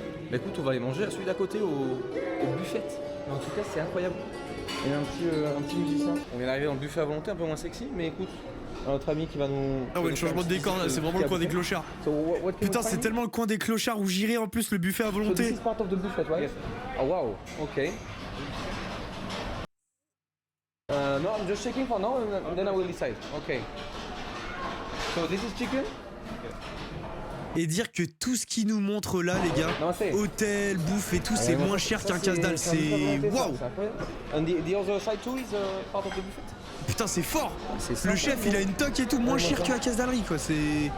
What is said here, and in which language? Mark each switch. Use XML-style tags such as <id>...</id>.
<fr>Bah écoute, on va aller manger à celui d'à côté au buffet. Mais en tout cas, c'est incroyable. Il y a un petit musicien. On vient d'arriver dans le buffet à volonté, un peu moins sexy, mais écoute, notre ami qui va nous. Ah ouais, le changement de décor là, c'est vraiment le coin des clochards. Putain, c'est tellement le coin des clochards où j'irai en plus le buffet à volonté.</fr> <en>So this is part of the buffet, right? Yes. Oh wow, okay. No, I'm just checking for now and then I will decide. Okay. So this is chicken?</en> <fr>Et dire que tout ce qu'ils nous montrent là, les gars, hôtel, bouffe et tout, c'est moins cher qu'un casse-dalle, c'est waouh!</fr> <en>And the other side too is part of the buffet?</en> <fr>Putain, c'est fort! Le chef, il a une toque et tout, moins cher qu'à casse-dallerie, quoi, c'est.</fr>